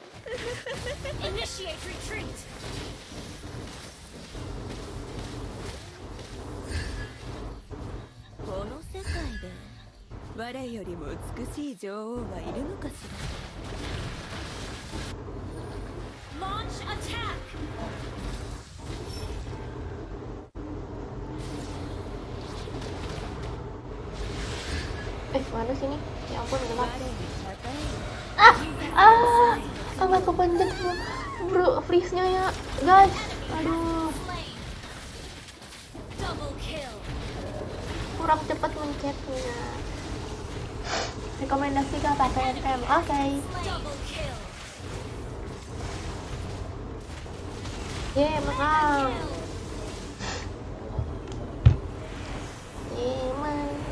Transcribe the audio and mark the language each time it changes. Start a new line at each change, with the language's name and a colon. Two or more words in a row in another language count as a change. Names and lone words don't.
English: Initiate retreat.
Japanese: この世界で我よりも美しい女王はいるのかしら。
English: Launch attack.
Indonesian: Mana sini? Ya ampun, gelap.
Japanese: 我に与える。
Indonesian: Agak kepencet bro, freeze-nya ya, guys. Aduh,
English: Slain. Double kill.
Indonesian: kurang cepat mencetnya. Rekomendasi kah pakai FM? Oke.
English: Double kill.
Indonesian: Menang. Menang.